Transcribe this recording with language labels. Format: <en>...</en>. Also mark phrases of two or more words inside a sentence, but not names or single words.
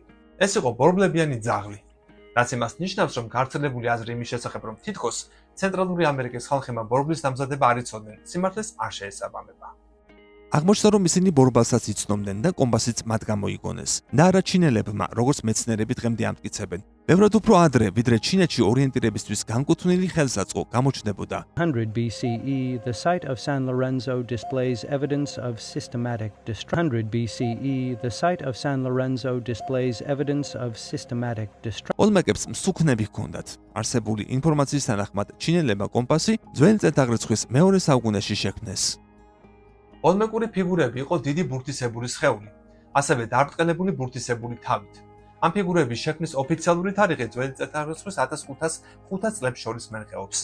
<ka>ეს იყო ბორბლებიანი ძაღლი, რაც იმას ნიშნავს, რომ გავრცელებული აზრი იმის შესახებ, რომ თითქოს ცენტრალური ამერიკის ხალხებმა ბორბლის დამზადება არ იცოდნენ, სიმართლეს არ შეესაბამება. აღმოჩნდა, რომ ისინი ბორბალსაც იცნობდნენ და კომპასიც მათ გამოიგონეს. და არა ჩინელებმა, როგორც მეცნიერები დღემდე ამტკიცებენ. ბევრად უფრო ადრე, ვიდრე ჩინეთში ორიენტირებისთვის განკუთვნილი ხელსაწყო გამოჩნდებოდა.</ka> <en>100 BCE, the site of San Lorenzo displays evidence of systematic destruction. 100 BCE, the site of San Lorenzo displays evidence of systematic destruction.</en> <ka>ოლმეკებს მსუქნები ჰქონდათ. არსებული ინფორმაციის თანახმად, ჩინელებმა კომპასი ძველი წელთაღრიცხვის მეორე საუკუნეში შექმნეს. ოლმეკური ფიგურები იყო დიდი ბურთისებური სხეული, ასევე დაბრტყელებული ბურთისებური თავით. ამ ფიგურების შექმნის ოფიციალური თარიღი ძველი წელთაღრიცხვის 1505 წლებს შორის მერყეობს.</ka>